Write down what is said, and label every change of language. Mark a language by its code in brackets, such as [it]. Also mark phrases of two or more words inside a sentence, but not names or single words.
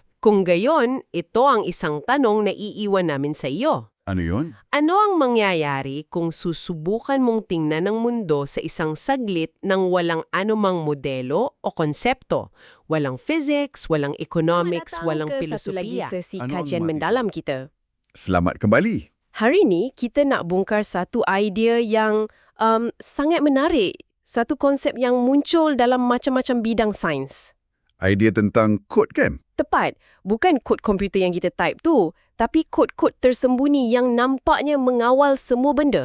[tl] Kung gayon, ito ang isang tanong na iiwan namin sa iyo. Ano yun? Ano ang mangyayari kung susubukan mong tingnan ang mundo sa isang saglit ng walang anumang modelo o konsepto? Walang physics, walang economics, walang filosofiya. [ms] Sesi [tl] Ano ang [ms] kajian [tl] mga [ms] mendalam kita. Selamat kembali. Hari ni kita nak bongkar satu idea yang sangat menarik. Satu konsep yang muncul dalam macam-macam bidang sains. Idea tentang kod kan? Tepat, bukan kod komputer yang kita type tu, tapi kod-kod tersembunyi yang nampaknya mengawal semua benda.